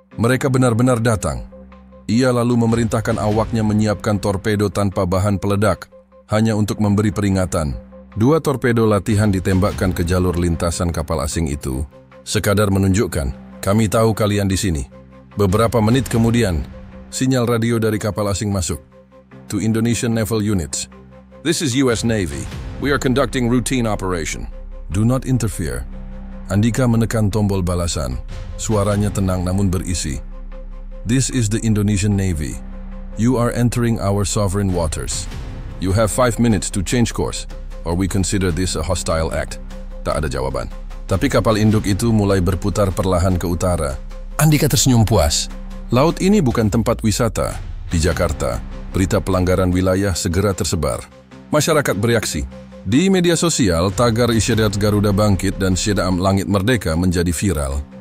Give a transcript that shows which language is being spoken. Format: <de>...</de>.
<id>Mereka benar-benar datang. Ia lalu memerintahkan awaknya menyiapkan torpedo tanpa bahan peledak, hanya untuk memberi peringatan. 2 torpedo latihan ditembakkan ke jalur lintasan kapal asing itu, sekadar menunjukkan, kami tahu kalian di sini. Beberapa menit kemudian, sinyal radio dari kapal asing masuk.</id> <en>To Indonesian Naval Units. This is US Navy. We are conducting routine operation. Do not interfere.</en> <id>Andika menekan tombol balasan. Suaranya tenang namun berisi.</id> <en>This is the Indonesian Navy. You are entering our sovereign waters. You have 5 minutes to change course, or we consider this a hostile act.</en> <id>Tak ada jawaban. Tapi kapal induk itu mulai berputar perlahan ke utara. Andika tersenyum puas. Laut ini bukan tempat wisata. Di Jakarta, berita pelanggaran wilayah segera tersebar. Masyarakat bereaksi. Di media sosial, tagar isyarat Garuda Bangkit dan Syedam Langit Merdeka menjadi viral.</id>